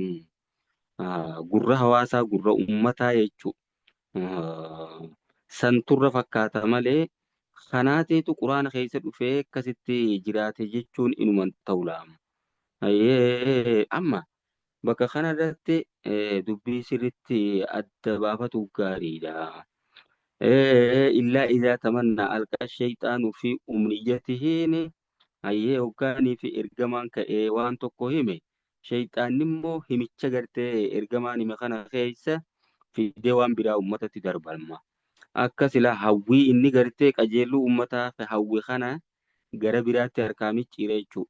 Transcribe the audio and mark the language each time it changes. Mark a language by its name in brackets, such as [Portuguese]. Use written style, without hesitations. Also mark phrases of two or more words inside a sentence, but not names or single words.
[Oromo] Gurra hawaasaa gurra uummataa jechuudha. Santurra fakkaata malee kanaateetu quraana keessa dhufee akkasitti jiraate jechuun inuman ta'u laama. Amma bakka kanarratti dubbii sirriitti adda baafatu gaariidha. [Arabic] إلا إذا تمنى ألقى الشيطان في أمنيته [Oromo] hoggaanii fi ergamaan ka'ee waan tokko hime shayxaanni immoo himicha gartee ergamaan hime kana keessa fidee waan biraa uummatatti darbalma. Akka sila hawwii inni gartee qajeeluu uummataa fi hawwi kana gara biraatti harkaa micciire jechuudha.